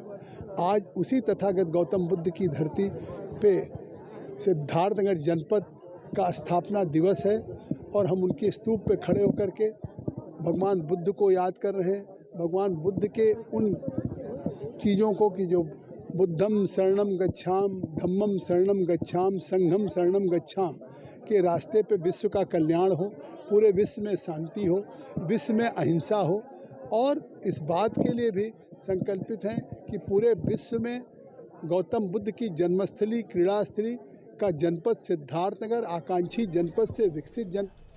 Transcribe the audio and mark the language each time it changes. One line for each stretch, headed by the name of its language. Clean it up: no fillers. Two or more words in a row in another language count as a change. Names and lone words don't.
Hindi: आज उसी तथागत गौतम बुद्ध की धरती पे सिद्धार्थनगर जनपद का स्थापना दिवस है और हम उनके स्तूप पे खड़े होकर के भगवान बुद्ध को याद कर रहे हैं। भगवान बुद्ध के उन चीज़ों को कि जो
Pali: बुद्धम शरणम गच्छाम, धम्मम शरणम गच्छाम, संघम शरणम गच्छाम
Hindi: के रास्ते पे विश्व का कल्याण हो, पूरे विश्व में शांति हो, विश्व में अहिंसा हो। और इस बात के लिए भी संकल्पित हैं कि पूरे विश्व में गौतम बुद्ध की जन्मस्थली, क्रीड़ास्थली का जनपद सिद्धार्थनगर आकांक्षी जनपद से विकसित जनपद।